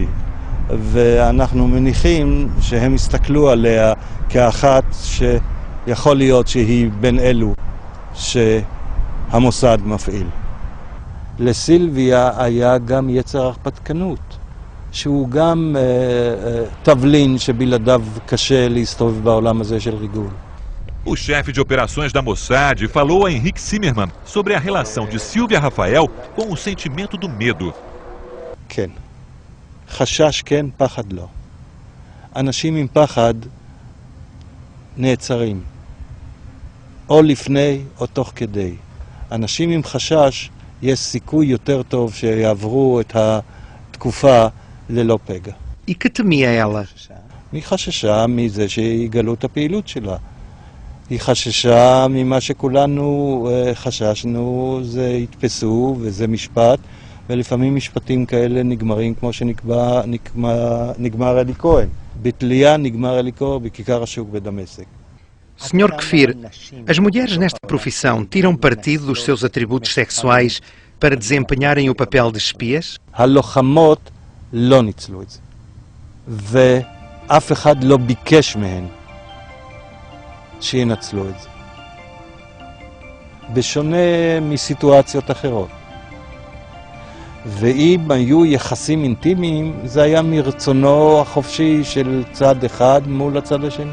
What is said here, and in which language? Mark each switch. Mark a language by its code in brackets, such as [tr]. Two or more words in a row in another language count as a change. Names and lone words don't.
[he] ואנחנו מניחים שהם הסתכלו עליה כאחת שיכול להיות שהיא בין אלו המוסד מפעיל. לסילביה היה גם יצר הרפתקנות, שהוא גם תבלין שבלעדיו קשה להסתובב בעולם הזה של ריגול. [pt] O chefe de operações da Mossad falou a Henrik Zimmermann sobre a relação de Silvia Rafael com o sentimento do medo. [he] כן. חשש כן, פחד לא. אנשים עם פחד נעצרים. או לפני או תוך כדי. אנשים עם חשש, יש סיכוי יותר טוב שיעברו את התקופה ללא פגע. [pt] E que temia ela? [he] היא חששה מזה שיגלו את הפעילות שלה. היא חששה ממה שכולנו חששנו, זה יתפסו וזה משפט, ולפעמים משפטים כאלה נגמרים כמו שנגמר אלי כהן. בתלייה נגמר אלי כהן בכיכר השוק בדמשק. [pt] Sr. Kfir, as mulheres nesta profissão tiram partido dos seus atributos sexuais para desempenharem o papel de espias? [he] הלוחמות לא ניצלו את זה. ואף אחד לא ביקש מהן שינצלו את זה. בשונה מסיטואציות אחרות. ואם היו יחסים אינטימיים, זה היה מרצונו החופשי של צד אחד מול הצד השני.